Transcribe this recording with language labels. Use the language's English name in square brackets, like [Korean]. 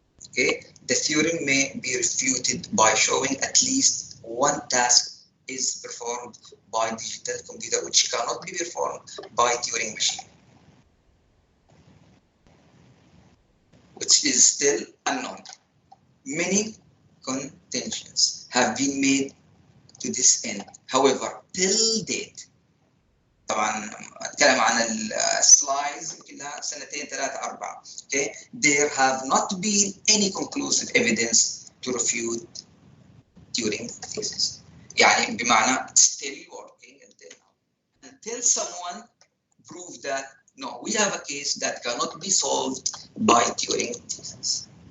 [English] Okay, the theorem may be refuted by showing at least one task is performed by digital computer which cannot be performed by Turing machine, which is still unknown. Many contentions have been made to this end. However, till date, [Arabic] طبعا اتكلم عن السلايدز كلها سنتين 3 4. [English] Okay, there have not been any conclusive evidence to refute Turing thesis. [Arabic] يعني بمعنى [English] still working until someone prove that no, we have a case that cannot be solved by Turing thesis.